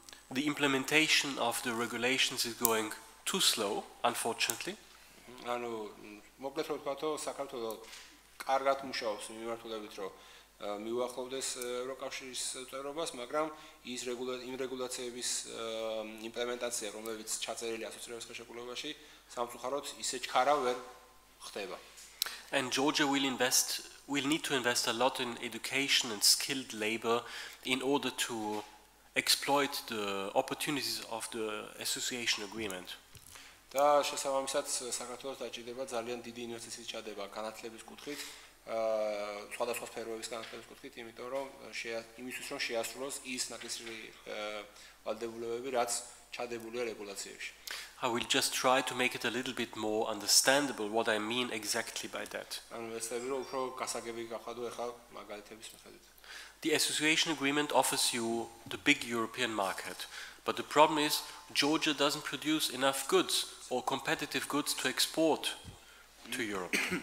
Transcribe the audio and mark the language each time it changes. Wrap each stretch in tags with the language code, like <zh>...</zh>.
<en>the implementation of the regulations is going too slow, unfortunately.</en> <ka>ანუ მოკლედ რომ ვთქვათო, საქართველოს კარგად მუშაობს მიმართულებით, რომ მიუახლოვდეს ევროკავშირის წევრობას, მაგრამ იმ რეგულაციების იმპლემენტაცია, რომელიც ჩაწერილია ასოცირების ხელშეკრულებაში, სამწუხაროდ ისე ჩქარა ვერ ხდება.</ka> <en>And Georgia will need to invest a lot in education and skilled labor in order to exploit the opportunities of the association agreement.</en> <ka>და შესაბამისად საქართველოს დაჭირდება ძალიან დიდი ინვესტიციის ჩადება განათლების კუთხით, სხვადასხვა სფეროების განათლების კუთხით, იმიტომ რომ იმისთვის რომ შეასრულოს ის ნაკისრი ვალდებულებები, რაც ჩადებულია რეგულაციებში.</ka> <en>I will just try to make it a little bit more understandable what I mean exactly by that.</en> <ka>ანუ ეცები რომ უფრო გასაგები გავხადო ახლა მაგალითების მიხედვით.</ka> <en>The association agreement offers you the big European market, but the problem is Georgia doesn't produce enough goods or competitive goods to export to Europe.</en>